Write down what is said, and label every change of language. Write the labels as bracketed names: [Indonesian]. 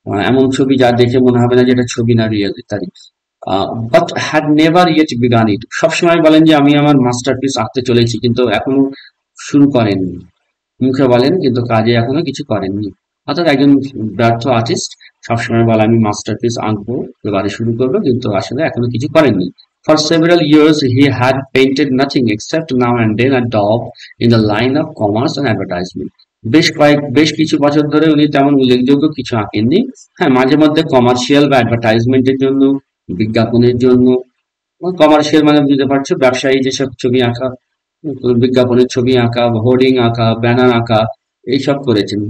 [Bangla] এমন ছবি যা দেখে মনে হবে না যে এটা ছবি না রিয়েল ইত্যাদি। [English] But had never yet began it. [Bangla] সবসময় বলেন যে আমি আমার মাস্টারপিস আঁকতে চলেছি, কিন্তু এখনো শুরু করেননি। মুখে বলেন কিন্তু কাজে এখনো কিছু করেননি। অর্থাৎ একজন ব্যর্থ আর্টিস্ট সবসময় বলে আমি মাস্টারপিস আঁকবো, এবারে শুরু করবো, কিন্তু আসলে এখনো কিছু করেননি। [English] For several years he had painted nothing except now and then a daub in the line of commerce and advertisement. [Bangla] বেশ কিছু বছর ধরে উনি তেমন উল্লেখযোগ্য কিছু আঁকেননি। হ্যাঁ, মাঝে মধ্যে কমার্শিয়াল বা অ্যাডভার্টাইজমেন্টের জন্য, বিজ্ঞাপনের জন্য। কমার্শিয়াল মানে বুঝতে পারছো, ব্যবসায়ী যেসব ছবি আঁকা, বিজ্ঞাপনের ছবি আঁকা, হোর্ডিং আঁকা, ব্যানার আঁকা, এইসব করেছেন।